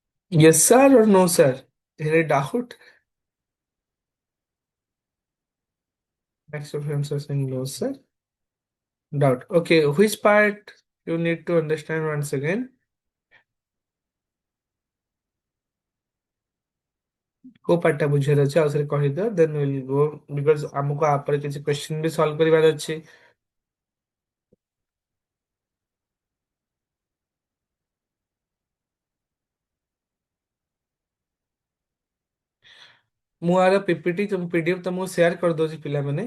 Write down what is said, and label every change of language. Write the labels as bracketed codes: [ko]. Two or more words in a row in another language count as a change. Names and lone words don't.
[en] Yes, sir, or no, sir? Any doubt? Next of answer saying no, sir. Doubt. Okay, which part you need to understand once again? [or] କୋଉ ପାର୍ଟଟା ବୁଝିବାର ଅଛି ଆଉ ଥରେ କହିଦିଅ [en] then will go because [or] ଆମକୁ ଆପରେ କିଛି କ୍ୱେଶ୍ଚିନ୍ ବି ସଲ୍ଭ କରିବାର ଅଛି। ମୁଁ ଆର [en] PPT PDF [or] ତମକୁ ସେୟାର କରିଦଉଛି ପିଲାମାନେ।